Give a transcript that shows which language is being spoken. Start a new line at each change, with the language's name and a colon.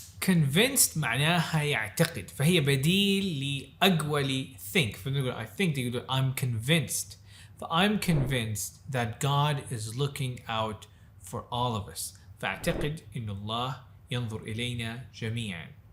Arabic: convinced معناها يعتقد، فهي بديل لأقوى لي think.
English: فنقول I think تقول I'm convinced. I'm convinced that God is looking out for all of us.
Arabic: فأعتقد إن الله ينظر إلينا جميعا.